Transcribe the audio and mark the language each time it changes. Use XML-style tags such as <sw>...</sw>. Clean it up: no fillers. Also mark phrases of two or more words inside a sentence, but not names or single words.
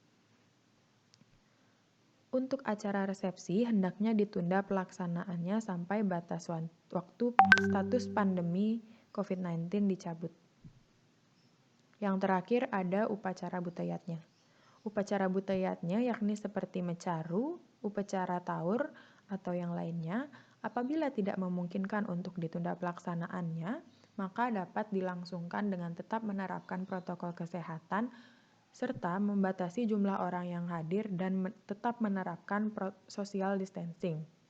<id>Untuk acara resepsi, hendaknya ditunda pelaksanaannya sampai batas waktu status pandemi COVID-19 dicabut. Yang terakhir ada upacara butayatnya. Upacara butayatnya yakni seperti mecaru, upacara taur, atau yang lainnya, apabila tidak memungkinkan untuk ditunda pelaksanaannya, maka dapat dilangsungkan dengan tetap menerapkan protokol kesehatan serta membatasi jumlah orang yang hadir dan tetap menerapkan</id> <en>social distancing.</en>